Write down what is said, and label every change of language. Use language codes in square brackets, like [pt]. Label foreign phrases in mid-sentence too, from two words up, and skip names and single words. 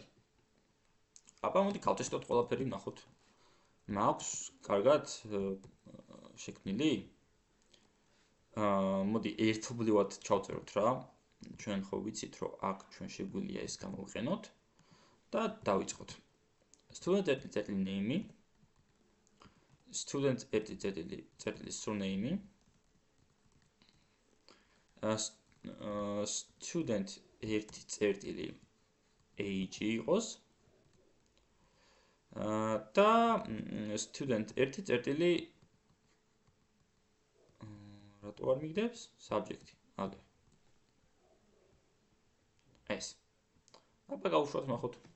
[ka] აბა მოდი გავტესტოთ ყველაფერი ვნახოთ. მაქვს კარგად შექმნილი? მოდი ერთობლივად ჩავწეროთ რა. ჩვენ ხო ვიცით რომ აქ ჩვენ შეგვიძლია ეს გამოვიყენოთ და დავიწყოთ. [en] student name student surname student age [ka] იყოს და student 1 რატო არ მიგდებს subject-ი აგე ეს აბა გავუშვათ ნახოთ